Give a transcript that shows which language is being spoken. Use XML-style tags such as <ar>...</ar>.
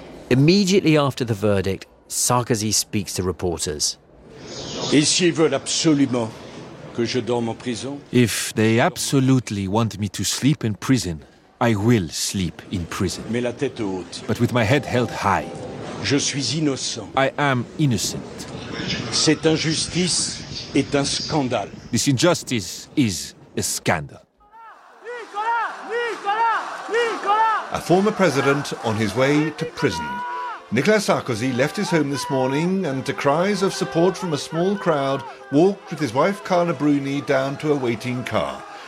<en>Immediately after the verdict, Sarkozy speaks to reporters. If they absolutely want me to sleep in prison, I will sleep in prison. But with my head held high.</en> <fr>Je suis innocent.</fr> <en>I am innocent.</en> <fr>Cette injustice est un scandale.</fr> <en>This injustice is a scandal. Nicolas! Nicolas! Nicolas! A former president on his way to prison. Nicolas Sarkozy left his home this morning and, to cries of support from a small crowd, walked with his wife Carla Bruni down to a waiting car.</en>